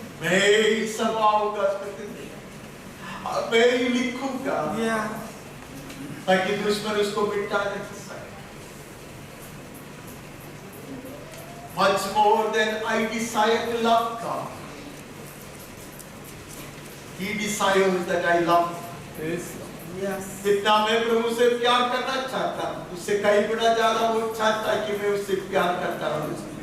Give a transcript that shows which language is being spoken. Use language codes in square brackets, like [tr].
[hi] मैं ही समाऊंगा, मैं ही लिखूंगा ताकि दुश्मन उसको मिटा नहीं सके। [en] Much more than I desire to love God, He desires that I love Him. [hi] जितना मैं प्रभु से प्यार करना चाहता हूँ, उससे कई गुना ज्यादा वो चाहता है कि मैं उससे प्यार करता रहूं।